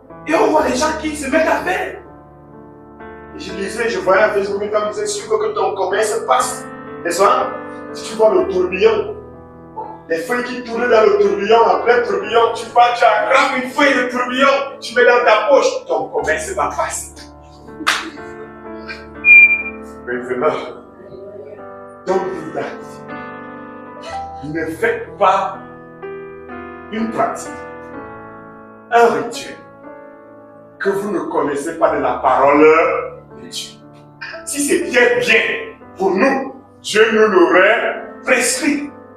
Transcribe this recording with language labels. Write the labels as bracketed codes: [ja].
[fr] Et on voit les gens qui se mettent à faire. Et je voyais à Facebook, quand vous êtes sûr que ton commerce passe, n'est-ce pas? Si tu vois le tourbillon, les feuilles qui tournent dans le tourbillon, en plein tourbillon, tu attrapes une feuille de tourbillon, tu mets dans ta poche, ton commerce va passer. [en] Maintenant, don't do that. [fr] Ne faites pas une pratique, un rituel que vous ne connaissez pas de la parole de Dieu. Si c'était bien pour nous, Dieu nous l'aurait prescrit.